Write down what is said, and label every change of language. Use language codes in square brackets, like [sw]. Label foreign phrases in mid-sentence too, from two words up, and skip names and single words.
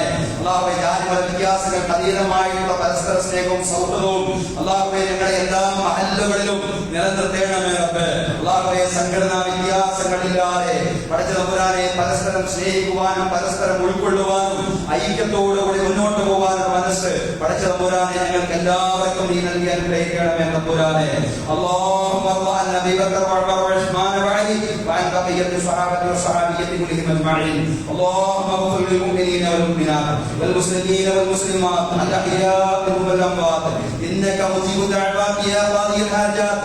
[ml] അല്ലാഹുവേ, ജാതിമത വ്യത്യാസങ്ങൾക്ക് അതീതമായിട്ടുള്ള പരസ്പര സ്നേഹവും സൗഹൃദവും അല്ലാഹുവേ ഞങ്ങളുടെ എല്ലാ മഹല്ലുകളിലും നിലനിർത്തേണമേ റബ്ബേ. അല്ലാഹുവേ, സംഘടനാ വ്യത്യാസങ്ങളില്ലാതെ പഠിച്ച തമ്പുരാനെ പരസ്പരം സ്നേഹിക്കുവാനും പരസ്പരം ഉൾക്കൊള്ളുവാനും ഐക്യത്തോടുകൂടി മുന്നോട്ട് പോകാനും മനസ്സ് പഠിച്ച തമ്പുരാനെ ഞങ്ങൾക്ക് എല്ലാവർക്കും നീ നൽകി അനുഗ്രഹിക്കണമേ തമ്പുരാനെ. [ar] اللهم ارض عن ابي بكر وعمر وعثمان وعلي وعن بقيه الصحابه والصحابيه كلهم اجمعين. اللهم اغفر للمؤمنين والمؤمنات والمسلمين والمسلمات الاحياء منهم والاموات انك مجيب الدعوات يا قاضي الحاجات.